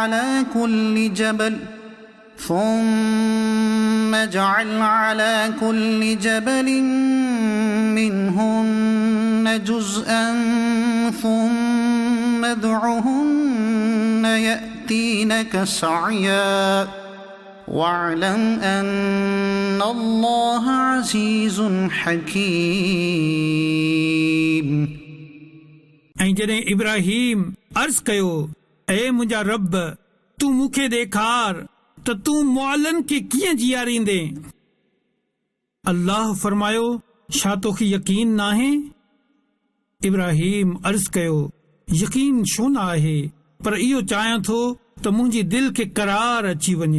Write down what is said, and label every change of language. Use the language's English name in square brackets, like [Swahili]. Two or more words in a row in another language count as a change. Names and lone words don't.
[Arabic] على كل جبل منهن جزءا ثم ادعهن يأتينك سعيا واعلم أن الله عزيز حكيم۔ [Sindhi] ऐं जॾहिं इब्राहिम अर्ज़ कयो, ऐ मुंहिंजा रब, तूं मूंखे ॾेखार त तूं मुअलनि खे कीअं जीआरींदे। अल्लाह फरमायो, छा तोखे यकीन नाहे? इब्राहिम अर्ज़ कयो, यकीन छो न आहे, पर इहो चाहियां थो त मुंहिंजी दिलि खे करार अची वञे।